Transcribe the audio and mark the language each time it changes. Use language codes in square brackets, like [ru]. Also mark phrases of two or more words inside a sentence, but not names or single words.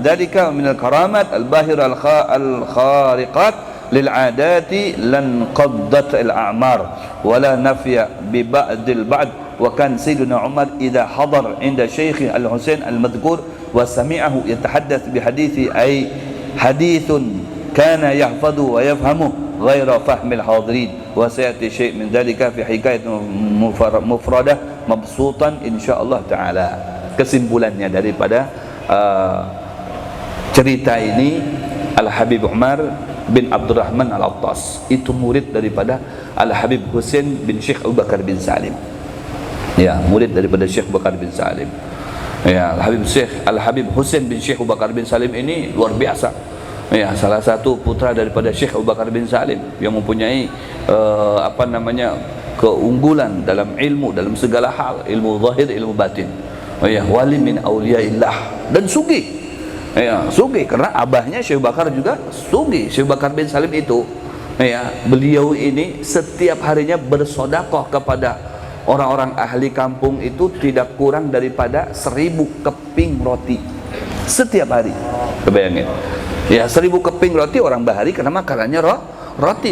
[ar] ذلك ومن الكرامات الباهرة الخارقات للعادات لانقضت الأعمار ولا نفي ببعض البعض وكان سيدنا عمر إذا حضر عند شيخ الحسين المذكور وسمعه يتحدث بحديث أي حديث كان يحفظ ويفهمه غير فهم الحاضرين وسيأتي شيء من ذلك في حكاية مفردة مبسوطا إن شاء الله تعالى. [id] Kesimpulannya daripada cerita ini, Al-Habib Umar bin Abdurrahman Al-Attas itu murid daripada Al-Habib Husain bin Syekh Abu Bakar bin Salim. Ya, murid daripada Syekh Bakar bin Salim. Ya, Al-Habib Husain bin Syekh Bakar bin Salim ini luar biasa. Ya, salah satu putra daripada Syekh Abu Bakar bin Salim yang mempunyai keunggulan dalam ilmu, dalam segala hal, ilmu zahir, ilmu batin. Ya, [ar] wali min auliyaillah [id] dan sugih. Ya, sugih karena abahnya Syekh Bakar juga sugih. Syekh Bakar bin Salim itu, ya, beliau ini setiap harinya bersedekah kepada orang-orang ahli kampung itu tidak kurang daripada 1000 keping roti setiap hari. Kebayangin ya, 1000 keping roti orang bahari karena makanannya roti.